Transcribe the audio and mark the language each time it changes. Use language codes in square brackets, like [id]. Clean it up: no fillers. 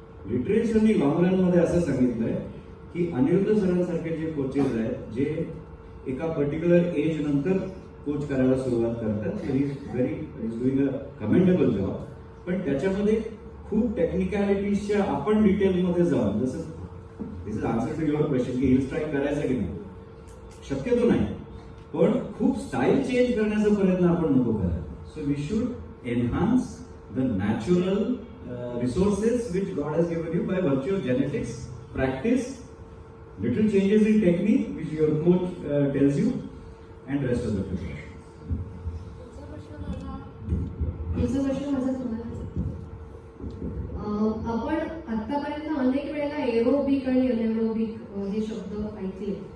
[mr] लिटरेचरनी long run मध्ये असं सांगितलंय की अनिरुद्ध सरांसारखे जे कोचेस आहेत, जे एका पर्टिक्युलर एज नंतर कोच करायला सुरुवात करतात, [en] Is doing a commendable job. [mr] पण त्याच्यामध्ये खूप टेक्निकॅलिटीजच्या आपण डिटेलमध्ये जाऊन, जसं [en] this is answer to your question [mr] की हिल स्ट्राईक करायचं की नाही, शक्यतो नाही, पण खूप स्टाईल चेंज करण्याचा प्रयत्न आपण नको करायला. [en] So we should enhance the natural resources which God has given you by virtue of genetics, practice, little changes in technique which your coach tells you, and rest of the preparation. [mr] पुढचा प्रश्न माझा तुम्हाला, आपण आतापर्यंत अनेक वेळेला aerobic आणि anaerobic हे शब्द ऐकले.